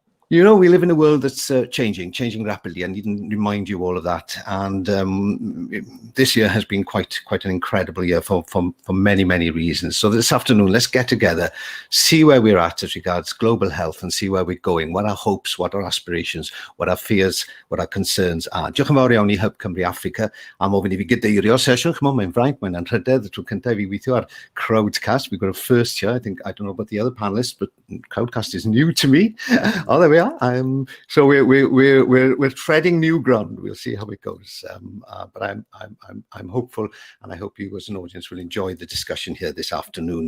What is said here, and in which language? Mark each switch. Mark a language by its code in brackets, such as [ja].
[en] You know, we live in a world that's changing rapidly. I needn't remind you all of that. And this year has been quite an incredible year for many, many reasons. So this afternoon, let's get together, see where we're at as regards global health and see where we're going, what our hopes, what our aspirations, what our fears, what our concerns are. [cy] Diolch yn fawr iawn i Hub Cymru Africa am ofyn I fi gydeirio sesiwn. Chymod, mae'n fraint, mae'n anrhydedd. Y tro cyntaf I fi weithio ar Crowdcast. [en] We've got a first here. I don't know about the other panelists, but Crowdcast is new to me. Oh, there we are. So we're treading new ground. We'll see how it goes. But I'm hopeful, and I hope you as an audience will enjoy the discussion here this afternoon.